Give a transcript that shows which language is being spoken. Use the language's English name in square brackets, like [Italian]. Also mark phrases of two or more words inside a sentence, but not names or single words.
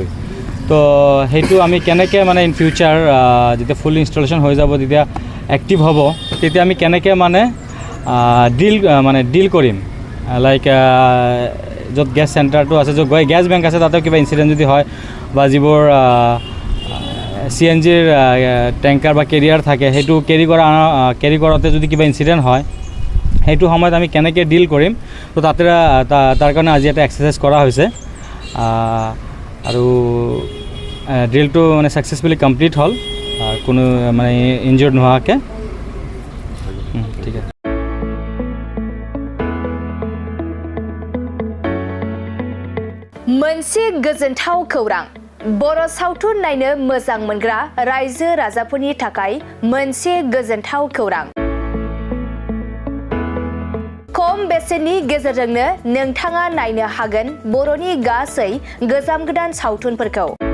[Assamese] তো সেইটো আমি কেনেকৈ মানে [English] in future [Assamese] যেতিয়া [English] full installation [Assamese] হৈ যাব, যেতিয়া এক্টিভ হ'ব, তেতিয়া আমি কেনেকৈ মানে ডিল কৰিম, লাইক য'ত [English] gas centerটো [Assamese] আছে, য'ত [English] gas bank [Assamese] আছে, তাতেও কিবা ইনচিডেণ্ট যদি হয়, বা যিবোৰ CNGৰ টেংকাৰ বা কেৰিয়াৰ থাকে, সেইটো কেৰি কৰোঁতে যদি কিবা ইনচিডেণ্ট হয়, সেইটো সময়ত আমি কেনেকৈ ডিল কৰিম। তো তাৰ কাৰণে আজি এটা এক্সাৰচাইজ কৰা হৈছে, আৰু ড্ৰিলটো মানে [English] successfully complete [Assamese] হ'ল, কোনো মানে ইনজিয়ৰ্ড নোহোৱাকৈ। ঠিক আছে। [Bodo] मोनसे गोजोनथाव खौरां, बर' सावथुन नायनो मोजां मोनग्रा रायजो राजाफोरनि थाखाय मोनसे गोजोनथाव खौरां। खम बेसेननि गेजेरजोंनो नोंथाङा नायनो हागोन बर'नि गासै गोजाम गोदान सावथुनफोरखौ।